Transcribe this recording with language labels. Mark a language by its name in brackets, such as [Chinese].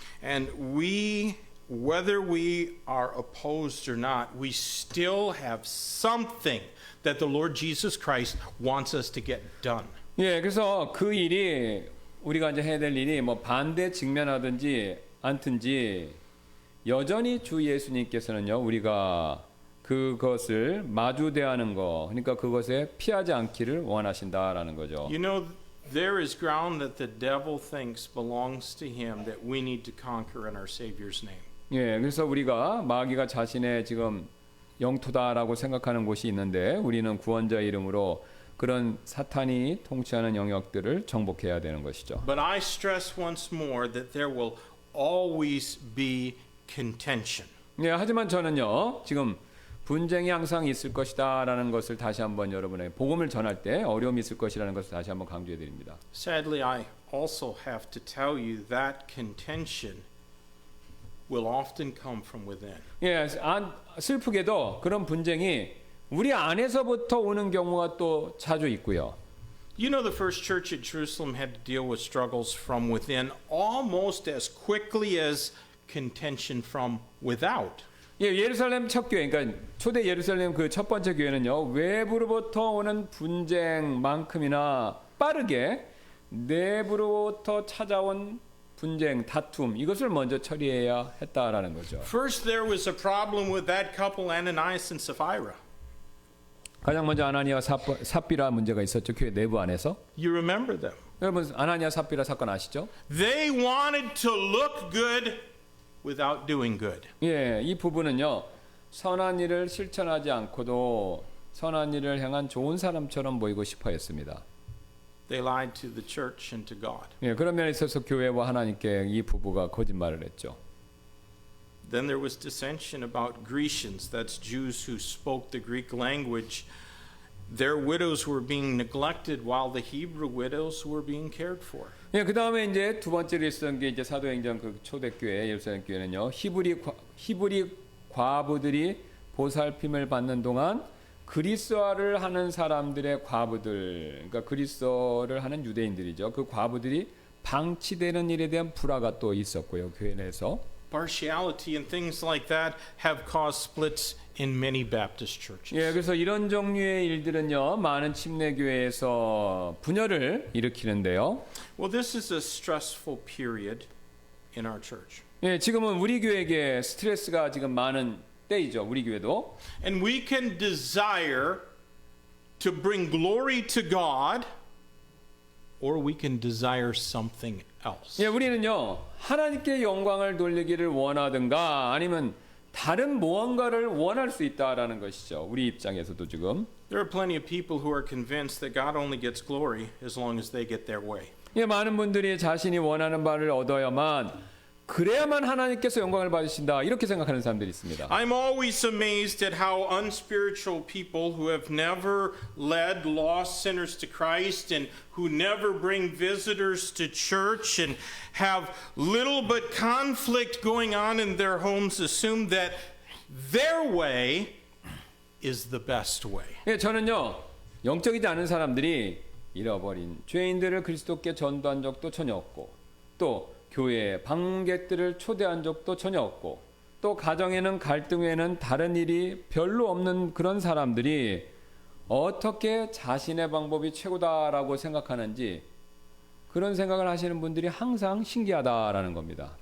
[English] And whether we are opposed or not, we still have something that the Lord Jesus Christ wants us to get done. [Korean] 예, 그래서 그 일이 우리가 이제 해야 될 일이 뭐 반대 직면하든지 않든지 여전히 주 예수님께서는요 우리가 그것을 마주대하는 거 그러니까 그것에 피하지 않기를 원하신다라는 거죠. [English] You know, there is ground that the devil thinks belongs to him that we need to conquer in our Savior's name. [Korean] 예, 그래서 우리가 마귀가 자신의 지금 영토다라고 생각하는 곳이 있는데 우리는 구원자 이름으로 그런 사탄이 통치하는 영역들을 정복해야 되는 것이죠. [English] But I stress once more that there will always be contention. [Korean] 예, 하지만 저는요 지금 분쟁이 항상 있을 것이다라는 것을 다시 한번 여러분에게 복음을 전할 때 어려움이 있을 것이라는 것을 다시 한번 강조해 드립니다. [English] Sadly, I also have to tell you that contention will often come from within. [Korean] 예, 슬프게도 그런 분쟁이 우리 안에서부터 오는 경우가 또 자주 있고요. [English] You know, the first church at Jerusalem had to deal with struggles from within almost as quickly as contention from without. [Korean] 예, 예루살렘 첫 교회, 그러니까 초대 예루살렘 그 첫 번째 교회는요 외부로부터 오는 분쟁만큼이나 빠르게 내부로부터 찾아온 분쟁, 다툼 이것을 먼저 처리해야 했다라는 거죠. [English] First, there was a problem with that couple, Ananias and Sapphira. [Korean] 가장 먼저 아나니아와 삽비라 문제가 있었죠. 교회 내부 안에서. [English] You remember them. [Korean] 여러분 아나니아 삽비라 사건 아시죠? [English] They wanted to look good without doing good. [Korean] 예, 이 부부는요 선한 일을 실천하지 않고도 선한 일을 행한 좋은 사람처럼 보이고 싶어 했습니다. [English] They lied to the church and to God. [Korean] 예, 그런 면에 있어서 교회와 하나님께 이 부부가 거짓말을 했죠. [English] Then there was dissension about Grecians, that's Jews who spoke the Greek language. Their widows were being neglected while the Hebrew widows were being cared for. [Korean] 예, 그 다음에 이제 두 번째로 있었던 게 이제 사도행전 그 초대교회 예루살렘 교회는요 히브리 과부들이 보살핌을 받는 동안 그리스도를 하는 사람들의 과부들, 그러니까 그리스도를 하는 유대인들이죠. 그 과부들이 방치되는 일에 대한 불화가 또 있었고요. 교회 내에서. [English] Partiality and things like that have caused splits in many Baptist churches. [Korean] 예, 그래서 이런 종류의 일들은요, 많은 침례교회에서 분열을 일으키는데요. [English] Well, this is a stressful period in our church. [Korean] 예, 지금은 우리 교회에게 스트레스가 지금 많은 때이죠. 우리 교회도. [English] And we can desire to bring glory to God, or we can desire something else. [Korean] 예, 우리는요, 하나님께 영광을 돌리기를 원하든가 아니면 다른 무언가를 원할 수 있다라는 것이죠. 우리 입장에서도 지금. [English] There are plenty of people who are convinced that God only gets glory as long as they get their way. [Korean] 예, 많은 분들이 자신이 원하는 바를 얻어야만 그래야만 하나님께서 영광을 받으신다 이렇게 생각하는 사람들이 있습니다. [English] I'm always amazed at how unspiritual people who have never led lost sinners to Christ and who never bring visitors to church and have little but conflict going on in their homes assume that their way is the best way. [Korean] 예, 저는요, 영적이지 않은 사람들이 잃어버린 죄인들을 그리스도께 전도한 적도 전혀 없고, 또 교회에 방문객들을 초대한 적도 전혀 없고, 또 가정에는 갈등 외에는 다른 일이 별로 없는 그런 사람들이 어떻게 자신의 방법이 최고다라고 생각하는지 그런 생각을 하시는 분들이 항상 신기하다라는 겁니다.